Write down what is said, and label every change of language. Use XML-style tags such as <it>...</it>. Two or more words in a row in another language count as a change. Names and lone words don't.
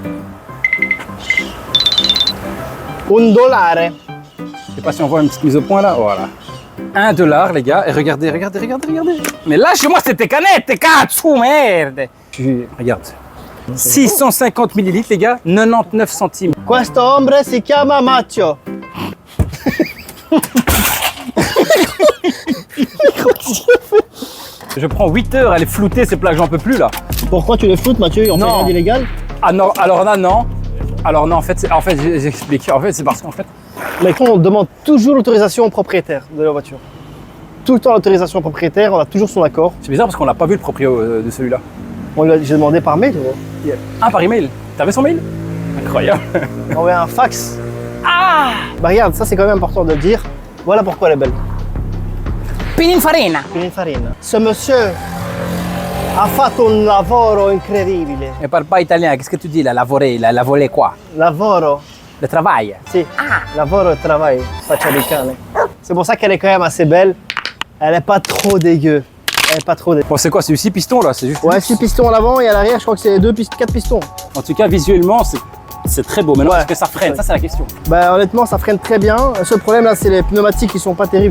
<fr>$1. Je sais pas si on voit une petite mise au point là. Voilà. $1, les gars. Et regardez, regardez, regardez, regardez. Mais lâchez-moi cette canette, cazzo, merde. Regarde. 650 millilitres, les gars. 99 centimes.</fr> <it>Questo hombre si chiama Macho.</it> <fr>Je prends 8 heures à les flouter, ces plaques, j'en peux plus là. Pourquoi tu les floutes Mathieu? On fait Non. rien d'illégal? Ah non, alors là, non. Alors non, en fait, j'explique. En fait, c'est parce qu'en fait, Mais quand on demande toujours l'autorisation au propriétaire de la voiture. Tout le temps l'autorisation au propriétaire, on a toujours son accord. c'est bizarre parce qu'on n'a pas vu le proprio de celui-là. J'ai demandé par mail, gros. Ah, par email. T'avais son mail? Incroyable. On envoyé un fax. Ah! Bah regarde, ça c'est quand même important de le dire. Voilà pourquoi elle est belle. Pininfarina.</fr> <it>Pininfarina.</it> <fr>Ce monsieur</fr> <it>Ha fatto un lavoro incredibile.</it> <fr>Ne parle pas italien, qu'est-ce que tu dis là? Lavoré, la volé quoi?</fr> <it>Lavoro.</it> <fr>Le travail.</fr> <it>Si. Lavoro e travail. Faccia di cane.</it> <fr>C'est pour ça qu'elle est quand même assez belle. Elle est pas trop dégueu. Elle est pas trop dégueu. Bon, c'est quoi? C'est du 6 pistons là? C'est juste. Ouais, 6 pistons à l'avant et à l'arrière, je crois que c'est 4 pistons. En tout cas, visuellement, c'est très beau. Maintenant, Ouais. est-ce que ça freine? Ça, c'est la question. Bah honnêtement, ça freine très bien. Le seul problème là, c'est les pneumatiques qui sont pas terribles.</fr>